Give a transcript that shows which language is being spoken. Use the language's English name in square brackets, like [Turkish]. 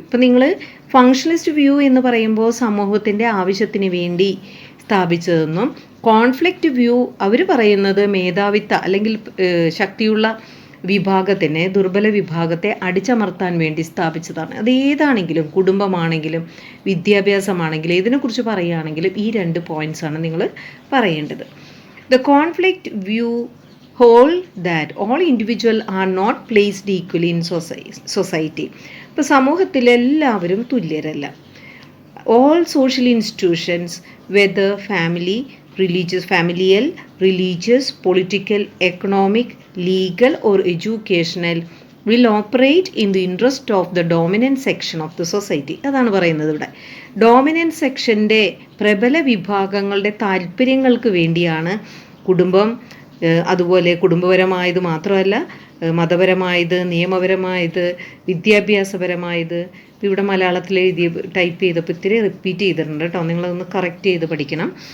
[Malayalam] ഇപ്പം നിങ്ങൾ functionalist view എന്ന് പറയുമ്പോൾ സമൂഹത്തിൻ്റെ ആവശ്യത്തിന് വേണ്ടി സ്ഥാപിച്ചതെന്നും, കോൺഫ്ലിക്റ്റ് വ്യൂ അവർ പറയുന്നത് മേധാവിത്വ അല്ലെങ്കിൽ ശക്തിയുള്ള വിഭാഗത്തിനെ, ദുർബല വിഭാഗത്തെ അടിച്ചമർത്താൻ വേണ്ടി സ്ഥാപിച്ചതാണ്. അത് ഏതാണെങ്കിലും, കുടുംബമാണെങ്കിലും വിദ്യാഭ്യാസമാണെങ്കിലും ഇതിനെക്കുറിച്ച് പറയുകയാണെങ്കിലും ഈ 2 പോയിൻറ്റ്സാണ് നിങ്ങൾ പറയേണ്ടത്. [English] The conflict view hold that all individuals are not placed equally in society. [Malayalam] ഇപ്പോൾ സമൂഹത്തിൽ എല്ലാവരും തുല്യരല്ല. [English] All social institutions, whether familial, religious, political, economic, legal or educational, will operate in the interest of the dominant section of the society. [Malayalam] അതാണ് പറയുന്നത് ഇവിടെ. Dominant സെക്ഷൻ്റെ പ്രബല വിഭാഗങ്ങളുടെ താല്പര്യങ്ങൾക്ക് വേണ്ടിയാണ് കുടുംബം, അതുപോലെ കുടുംബപരമായത് മാത്രമല്ല മതപരമായത്, നിയമപരമായത്, വിദ്യാഭ്യാസപരമായത്. ഇവിടെ മലയാളത്തിൽ ടൈപ്പ് ചെയ്തപ്പോൾ ഇത്തിരി റിപ്പീറ്റ് ചെയ്തിട്ടുണ്ട് കേട്ടോ, നിങ്ങളതൊന്ന് കറക്റ്റ് ചെയ്ത് പഠിക്കണം.